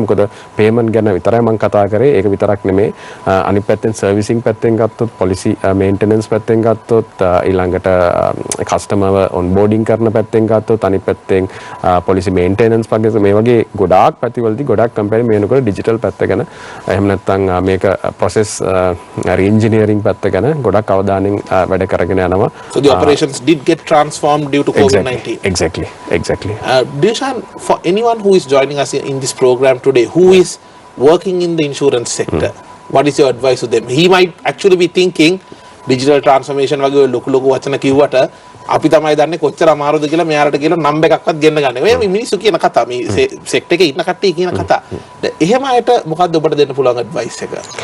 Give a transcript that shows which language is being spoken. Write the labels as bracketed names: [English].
[Sinhala] මොකද පේමන්ට් ගැන විතරයි මම කතා කරේ. ඒක විතරක් නෙමෙයි. අනිත් පැත්තෙන් සර්විසිං පැත්තෙන් ගත්තොත්, පොලිසි මේන්ටෙනන්ස් පැත්තෙන් ගත්තොත්, ඊළඟට කස්ටමර්ව ඔන්බෝඩින් කරන පැත්තෙන් ගත්තොත්, අනිත් පැත්තෙන් පොලිසි මේන්ටෙනන්ස් පැත්තෙන් මේ වගේ ගොඩාක් පැතිවලදී ගොඩක් කම්පැනි මේනකොට ඩිජිටල් පැත්ත ගැන එහෙම නැත්නම් මේක ප්‍රොසෙස් රීඉන්ජිනියරින් පැත්ත ගැන ගොඩක් අවධානයෙන් වැඩ කරගෙන යනවා. [English] So the operations did get transformed due to COVID-19. Exactly. Deshan, for anyone who is joining us in this program today, who is working in the insurance sector, what is your advice to them? He might actually be thinking digital transformation [Sinhala] වගේ ලොකු වචන කිව්වට අපි තමයි දන්නේ කොච්චර අමාරුද කියලා මෙයාට කියලා නම්බර් එකක්වත් ගෙන්න ගන්න. ඔය මිනිස්සු කියන කතා මේ සෙක්ට් එකේ ඉන්න කට්ටිය කියන කතා. එහෙම අයට මොකද්ද ඔබට දෙන්න පුළුවන් ඇඩ්වයිස් එක?